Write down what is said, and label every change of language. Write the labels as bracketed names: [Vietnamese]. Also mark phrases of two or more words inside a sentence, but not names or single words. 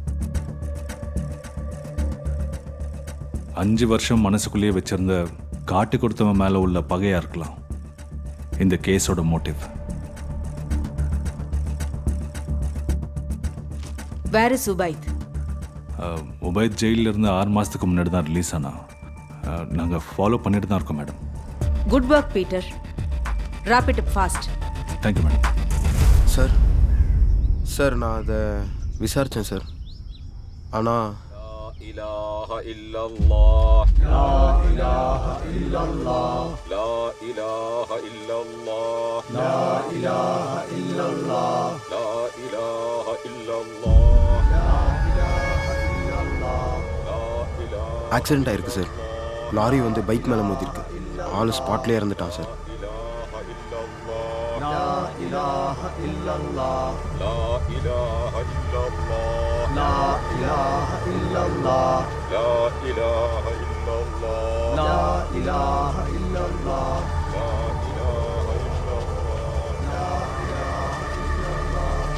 [Tamil] 5 வருஷம் மனசுக்குள்ளேயே வச்சிருந்த காட்டி கொடுத்தவன் மேலே உள்ள பகையா இருக்கலாம் இந்த கேஸோட மோட்டிவ். [English] Where is Ubaid? [Tamil] உபைத் ஜெயிலில் இருந்து 6 மாதத்துக்கு முன்னாடி தான் ரிலீஸ் ஆனா. நாங்கள் ஃபாலோ பண்ணிட்டு தான் இருக்கோம் மேடம். [English] Good work Peter. wrap it up fast. Thank you madam. [Tamil] சார் நான் அதை விசாரித்தேன் சார். ஆனால் [Arabic] إله إلا الله لا إله إلا الله لا إله إلا الله لا إله إلا الله لا إله إلا الله لا إله إلا الله [Tamil] ஆக்சிடென்ட் ஆயிருக்கு சார். லாரி வந்து பைக் மேலே மோதிருக்கு. ஆள் ஸ்பாட்லேயே இறந்துட்டான் சார். [Arabic] لا إله إلا الله لا إله إلا الله لا إله إلا الله لا إله إلا الله لا إله إلا الله لا إله إلا الله لا إله إلا الله.